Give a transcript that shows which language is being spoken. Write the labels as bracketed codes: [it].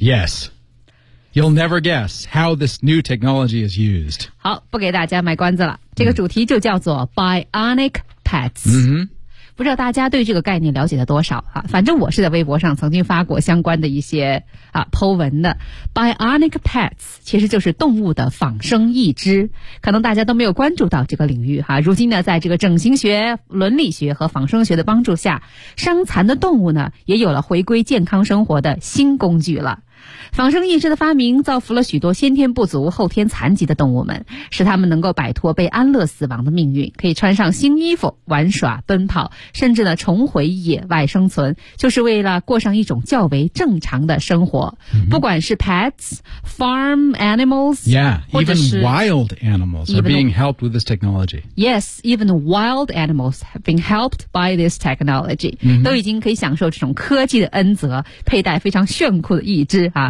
[en] YesYou'll never guess how this new technology is used. [zh] 好，不给大家卖关子了。这个主题就叫做 Bionic Pets。 Mm-hmm. 不知道大家对这个概念了解的多少啊？反正我是在微博上曾经发过相关的一些啊 po 文的。 Bionic Pets 其实就是动物的仿生义肢。可能大家都没有关注到这个领域啊。如今呢，在这个整形学、伦理学和仿生学的帮助下，伤残的动物呢，也有了回归健康生活的新工具了。仿生义肢的发明造福了许多先天不足后天残疾的动物们，使他们能够摆脱被安乐死亡的命运，可以穿上新衣服玩耍奔跑，甚至呢重回野外生存，就是为了过上一种较为正常的生活。 Mm-hmm. 不管是 [en] pets, farm animals, yeah, even wild animals are being helped with this technology. Yes, even wild animals have been helped by this technology.、 Mm-hmm. [zh] 都已经可以享受这种科技的恩泽，佩戴非常炫酷的义肢啊。